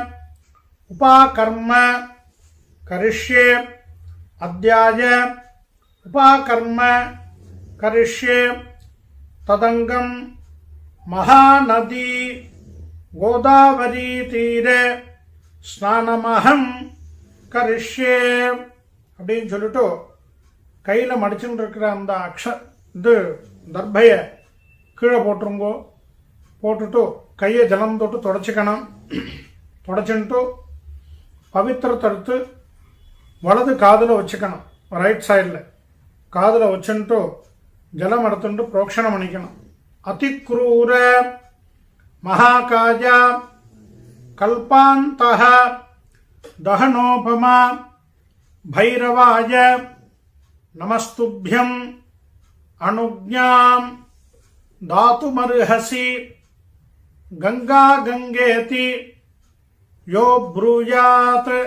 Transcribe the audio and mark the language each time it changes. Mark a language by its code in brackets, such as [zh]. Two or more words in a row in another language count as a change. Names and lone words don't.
[sa] उपाकर्म करिष्ये अद्याय उपाकर्म करिष्ये तदंगम महानदी गोदावरी तीरे स्नानमहं करिष्ये [ta] அப்படின்னு சொல்லிட்டு கையில் மடிச்சுட்டு இருக்கிற அந்த இது தர்பையை கீழே போட்டுருங்கோ. போட்டுட்டு கையை ஜலம் தொட்டு தொடச்சிக்கணும். தொடச்சுட்டு பவித்திரத்தை எடுத்து வலது காதில் வச்சுக்கணும். [en] right side [ta] காதில் வச்சுட்டு ஜலம் எடுத்துட்டு புரோக்ஷணம் பண்ணிக்கணும். [sa] अतिक्रूर महाकाज कल्पान्तः दहनोपमा भैरवाय नमस्तुभ्यं अनुज्ञां दातुमर्हसि गंगा गंगेति यो ब्रूयात्